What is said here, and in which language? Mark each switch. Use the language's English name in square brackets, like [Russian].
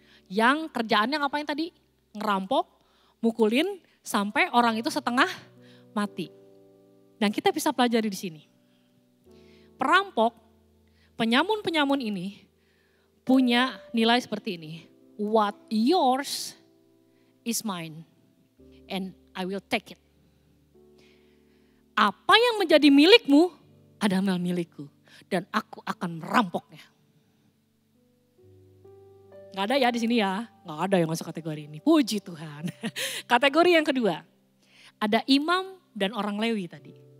[Indonesian] Yang kerjaannya ngapain tadi? Ngerampok, mukulin, sampai orang itu setengah mati. Dan kita bisa pelajari di sini. Perampok, penyamun-penyamun ini punya nilai seperti ini. [English] What yours is mine and I will take it. [Indonesian] Apa yang menjadi milikmu adalah milikku. Dan aku akan merampoknya. Gak ada ya di sini ya, gak ada yang masuk kategori ini. Puji Tuhan. Kategori yang kedua, ada imam dan orang Lewi tadi.